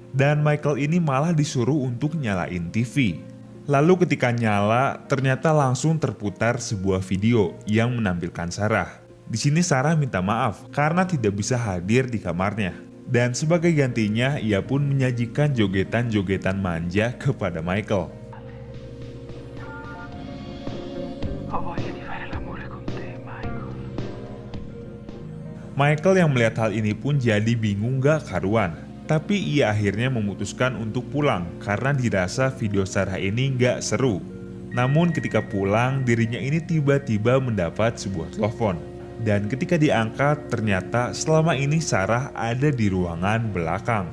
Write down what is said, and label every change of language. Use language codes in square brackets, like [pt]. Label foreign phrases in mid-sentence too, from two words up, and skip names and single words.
[id] Dan Michael ini malah disuruh untuk nyalain TV. Lalu ketika nyala, ternyata langsung terputar sebuah video yang menampilkan Sarah. Di sini Sarah minta maaf karena tidak bisa hadir di kamarnya. Dan sebagai gantinya, ia pun menyajikan jogetan-jogetan manja kepada Michael. [it] Ho voglia di fare l'amore con te, Michael. [id] Michael yang melihat hal ini pun jadi bingung gak karuan. Tapi ia akhirnya memutuskan untuk pulang karena dirasa video Sarah ini gak seru. Namun ketika pulang, dirinya ini tiba-tiba mendapat sebuah telepon. Dan ketika diangkat, ternyata selama ini Sarah ada di ruangan belakang.